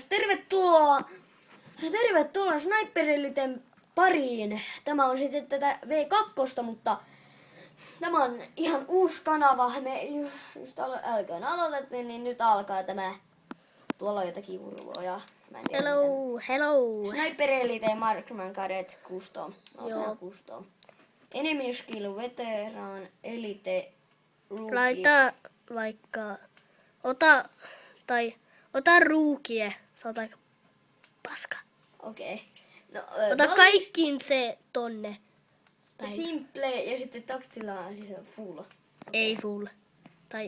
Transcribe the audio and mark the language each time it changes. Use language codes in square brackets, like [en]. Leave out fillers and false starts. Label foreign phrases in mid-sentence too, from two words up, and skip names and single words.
[fi] Tervetuloa Sniper-eliten pariin. Tämä on sitten tätä V2, mutta tämä on ihan uusi kanava. Me just äsken aloitettiin, niin nyt alkaa tämä. Tuolla on jotakin urvoja. [en] Hello. Sniper-elite Marksman Cadet Custom. [fi] Joo. Custom. [en] Enemy skill veteran elite rookie. [fi] Laita vaikka, ota ruukie, se on aika paska. Okei. No, Ota kaikkiin se tonne. Päin. Simple ja sitten taktilla on siis full. Ei full. Tai